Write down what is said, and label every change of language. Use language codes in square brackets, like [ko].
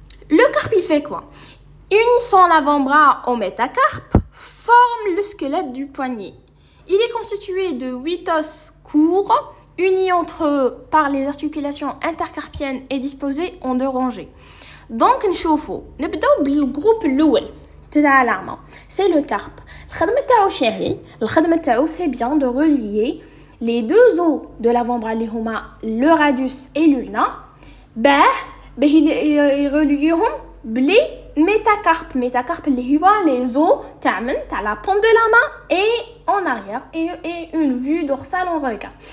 [fr] Le carpe, il fait quoi? Unissant l'avant-bras au métacarpe, forme le squelette du poignet. Il est constitué de 8 os courts, unis entre eux par les articulations intercarpiennes et disposés en 2 rangées. Donc, [ar] نشوفوا نبداو بالجروب الأول تاع العظمة. [fr] C'est le carpe. [ar] الخدمة تاعو شاهي. الخدمة تاعو [fr] c'est bien de relier les 2 os de l'avant-bras [ar] اللي هما [fr] le radius et l'ulna [ar] باه يرليوهم بلي [fr] métacarpe [ar] اللي هو [fr] les os [ar] تاع [fr] la paume de la main et en arrière et une vue dorsale en regard.